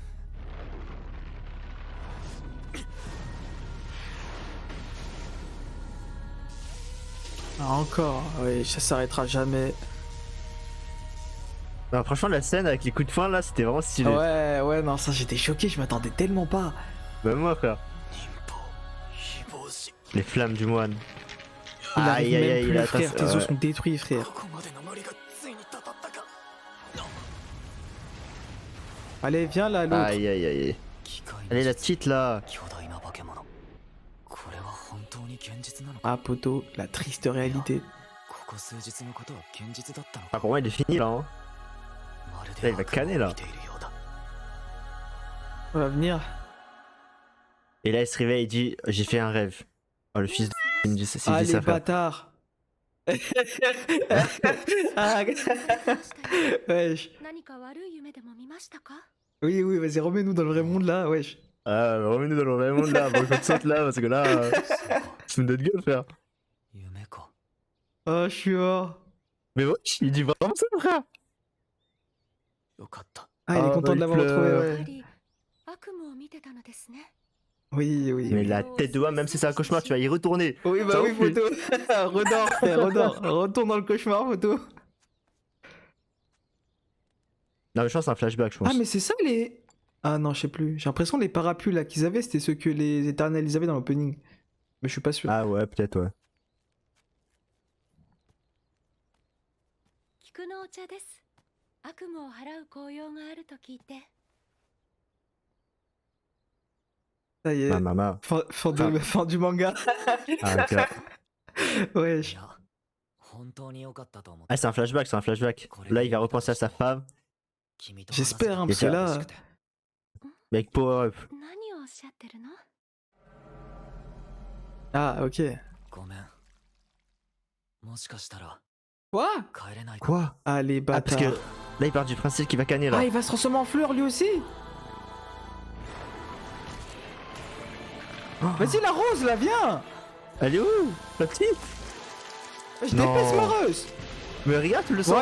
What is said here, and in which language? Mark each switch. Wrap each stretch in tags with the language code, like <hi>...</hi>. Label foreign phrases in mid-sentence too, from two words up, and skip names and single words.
<fr>Ah, encore, oui, ça s'arrêtera jamais. Non, franchement, la scène avec les coups de poing là, c'était vraiment stylé. Ouais, non, ça j'étais choqué, je m'attendais tellement pas. Même moi, frère.</fr> <ja>忍法非防止</ja> <fr>Les flammes du moine. Il arrive Aïe, aïe, même aïe, plus, il a frère, atteint- tes os ouais. sont détruits, frère.</fr> <ja>ここまでのノリがついにたたったか</ja> <fr>Allez, viens là, l'autre. Aïe, aïe, aïe.</fr> <ja>機械の</ja> <fr>Allez, la petite là.</fr> <ja>巨大な化け物これは本当に現実なのか</ja> <fr>Ah, poteau, la triste réalité.</fr> <ja>ここ数日のことは現実だったの</ja> <fr>Ah,</fr> <ja>か</ja> <fr>pour moi, il est fini là. Hein.</fr> <ja>まる</ja> <fr>là,</fr> <ja>で</ja> <fr>il va</fr> <ja>悪夢を</ja> <fr>canner, là.</fr> <ja>見ているようだ</ja> <fr>On va venir. Et là, il se réveille, il dit j'ai fait un rêve. Oh, le fils de. Il me dit ça, il Ah, dit les ça, frère. bâtards. Ah, wesh.</fr> <ja>何か悪い夢でも見ましたか</ja> <fr>Oui, oui, vas-y, remets-nous dans le vrai monde là, wesh. Ah, remets-nous dans le vrai monde là, bon, qu'on te saute là, parce que là,</fr> <ja>そうか</ja> <fr>tu me donnes gueule, frère.</fr> <ja>夢か</ja> <fr>Oh, je suis mort. Mais wesh, il dit vraiment ça, frère.</fr> <ja>よかった</ja> <fr>Ah, il est Oh, content bah, de il l'avoir pleure. retrouvé,</fr> <ja>や</ja> <fr>ouais.</fr> <ja>はり悪夢を見てたのですね</ja> <fr>Oui, oui. Mais la tête de Wam, même si c'est un cauchemar, tu vas y retourner. Oui, bah Ça oui, oublie. photo. Redors, frère, redors. Retourne dans le cauchemar, photo. Non, mais je pense que c'est un flashback, je pense. Ah, mais c'est ça les. Ah non, je sais plus. J'ai l'impression que les parapluies là qu'ils avaient, c'était ceux que les éternels ils avaient dans l'opening. Mais je suis pas sûr. Ah, ouais, peut-être, ouais.</fr> <ja>菊のお茶です悪夢を払う効用があると聞いて</ja> <fr>Ça y est. Maman. Fin du manga. Ah, ok. Wesh.</fr> <ja>いや本当に良かったと思っ</ja> <fr>Ah,</fr> <ja>て</ja> <fr>c'est un flashback, c'est un flashback. Là, il va repenser à sa femme,</fr> <ja>君と話せ</ja> <fr>J'espère, hein,</fr> <ja>て</ja> <fr>parce que là. mais avec</fr> <en>Power Up.</en> <ja>何をおっしゃってるの</ja> <fr>Ah, ok.</fr> <ja>ごめん。もしかしたら</ja> <fr>Quoi?</fr> <ja>帰れないか。</ja> <fr>Quoi? Ah, les Ah, parce bâtards. que là, il part du principe qu'il va canner là. Ah, il va se transformer en fleur lui aussi? Vas-y, la rose, là, viens! Elle est où? La petite? Je Non. dépasse ma rose! Mais regarde, tu le sens.</fr>